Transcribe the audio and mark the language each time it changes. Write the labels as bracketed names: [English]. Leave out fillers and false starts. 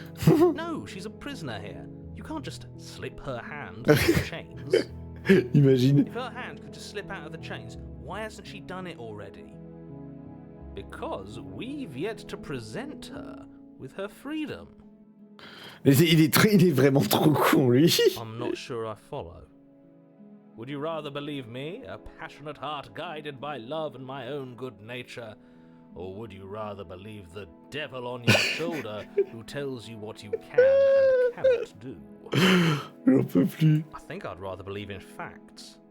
[English] No, she's a prisoner here. You can't just slip her hand out of the chains. Imagine. If her hand could just slip out of the chains, why hasn't she done it already? Because we've yet to present her with her freedom. [French] Il est vraiment trop con, lui. [English] I'm not sure I follow. Would you rather believe me, a passionate heart guided by love and my own good nature, or would you rather believe the devil on your shoulder who tells you what you can and cannot do? [French] J'en peux plus. [English] I think I'd rather believe in facts.